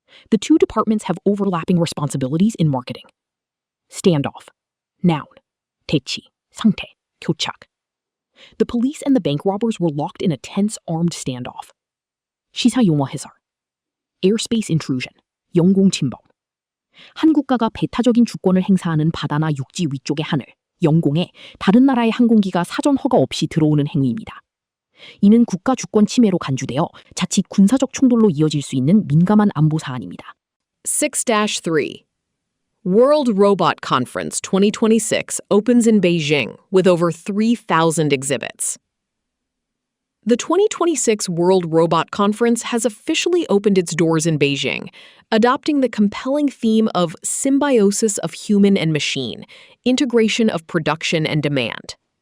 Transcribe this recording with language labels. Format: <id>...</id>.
<en>The two departments have overlapping responsibilities in marketing. Standoff. Noun.</en> <ko>대치, 상태, 교착.</ko> <en>The police and the bank robbers were locked in a tense armed standoff.</en> <ko>시사용어 해설.</ko> <en>Airspace intrusion,</en> <ko>영공 침범. 한 국가가 배타적인 주권을 행사하는 바다나 육지 위쪽의 하늘, 영공에 다른 나라의 항공기가 사전 허가 없이 들어오는 행위입니다. 이는 국가 주권 침해로 간주되어 자칫 군사적 충돌로 이어질 수 있는 민감한 안보 사안입니다. 6-3.</ko> <en>World Robot Conference 2026 opens in Beijing with over 3,000 exhibits. The 2026 World Robot Conference has officially opened its doors in Beijing, adopting the compelling theme of symbiosis of human and machine, integration of production and demand.</en>